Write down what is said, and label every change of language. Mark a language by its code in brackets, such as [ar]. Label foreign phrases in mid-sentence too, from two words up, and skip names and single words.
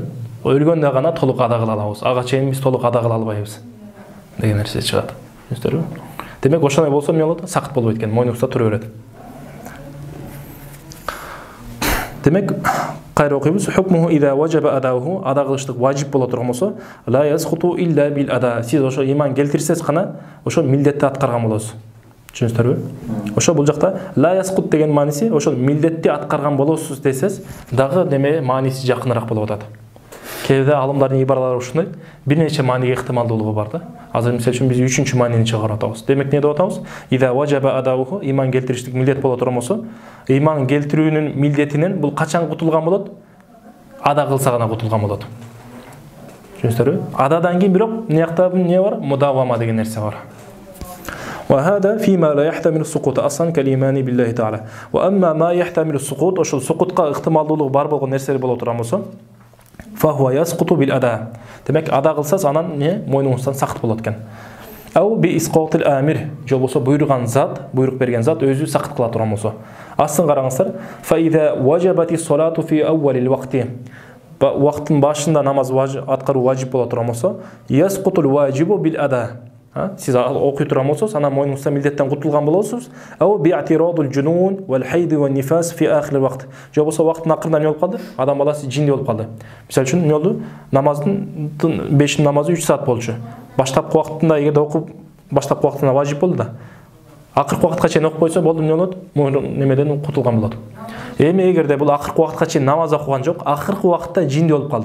[ky] Өлгөндө гана толук ада кыла алабыз. Ага чейин биз толук ада кыла албайбыз деген нерсе чыгат. Түшүнүңүздөрбү? Демек ошондой болсо эмне болот? Сакыт болбойт экен, мойнубузда тура берет. Демек кайра окуйбуз. [ar] حكمه إذا وجب أداؤه. [ky] Ада кылыштык важип боло турган болсо, [ar] لا يسقط إلا بالأداء. [ky] Сиз ошо иман келтирсеңиз гана ошо милдетти аткарган болосуз. Түшүнүңүздөрбү? Ошо бул жакта [ar] لا يسقط [ky] деген мааниси ошо милдетти аткарган болосуз десеңиз, дагы неме мааниси жакыныраак болуп атат. Кээде алымдардын ибаралары ушундай, бир нече мааниге ыктымалдуулугу бар да. Азыр мисалы үчүн биз үчүнчү маанини чыгарып атабыз. Демек не деп атабыз? [ar] إذا وجب أداؤه, [ky] иман келтириштик милдет боло турган болсо, иман келтирүүнүн милдетинен бул качан кутулган болот? Ада кылса гана кутулган болот. Түшүнүңүздөрбү? Ададан кийин бирок мынакта эмне бар? Мудавама деген нерсе бар. [ar] وهذا فيما لا يحتمل السقوط اصلا كالايمان بالله تعالى واما ما يحتمل السقوط [ky] ошол сукутка ыктымалдуулугу бар болгон нерселер боло турган болсо [ar] فهو يسقط بالاداء. [ky] Демек ада кылсаңыз анан не мойнуңуздан сакыт болот экен. [ar] أو بإسقاط الآمر, [ky] же болсо буйруган зат, буйрук берген зат өзү сакыт кыла турган болсо. Астын караңыздар. [ar] فإذا وجبت الصلاة في أول الوقت. [ky] Вакыттын башында намаз аткаруу важип боло турган болсо, [ar] يسقط الواجب بالأداء. [ky] Сиз окуй турган болсоңуз, анан мойнуңуздан милдеттен кутулган болосуз. [ar] أو باعتراض الجنون والحيض والنفاس في آخر الوقت. [ky] Же болсо вакыттын акырында эмне болуп калды? Адам баласы жинди болуп калды. Мисалы үчүн эмне болду? Намаздын 5 намазы 3 саат болчу. Баштапкы вакытында эгерде окуп, баштапкы вакытында важип болду да. Акыркы вакытка чейин окуп койсо болду, эмне болот? Немеден кутулган болот. Эми эгерде бул акыркы вакытка чейин намаз окуган жок, акыркы вакытта жинди болуп калды.